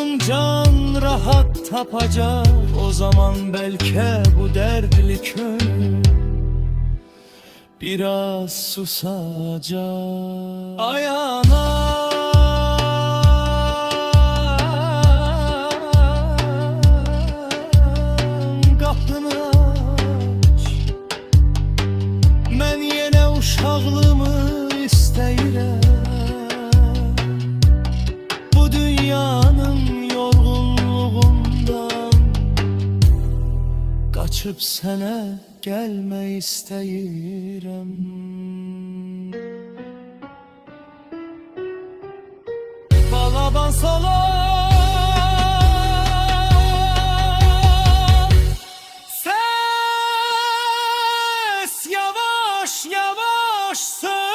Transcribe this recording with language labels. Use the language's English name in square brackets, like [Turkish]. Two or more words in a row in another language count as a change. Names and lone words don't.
[Turkish] can rahat tapacak. O zaman belki bu dertli köy biraz susacak. [Azerbaijani] Ay anam, qapını aç, mən yenə uşaqlığımı istəyirəm. Bu dünyanın yorğunluğundan qaçıb sənə gəlmək istəyirəm. Balaban salam, [Turkish] ses yavaş yavaş söyle.